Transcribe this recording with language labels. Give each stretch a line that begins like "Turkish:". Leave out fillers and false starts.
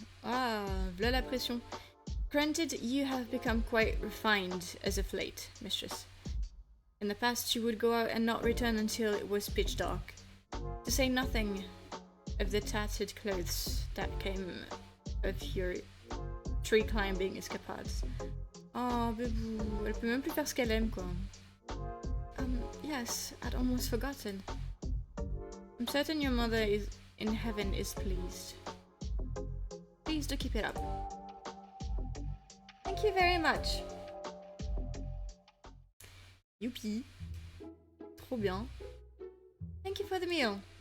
French: Ah, voilà la pression.
English: Granted, you have become quite refined as of late, mistress. In the past, you would go out and not return until it was pitch dark. To say nothing of the tattered clothes that came of your tree climbing escapades.
French: Oh, bébou, elle peut même plus faire ce qu'elle aime, quoi.
English: Yes, I'd almost forgotten. I'm certain your mother is in heaven is pleased. Please do keep it up. Thank you very much.
French: Youpi. Trop bien.
English: Thank you for the meal.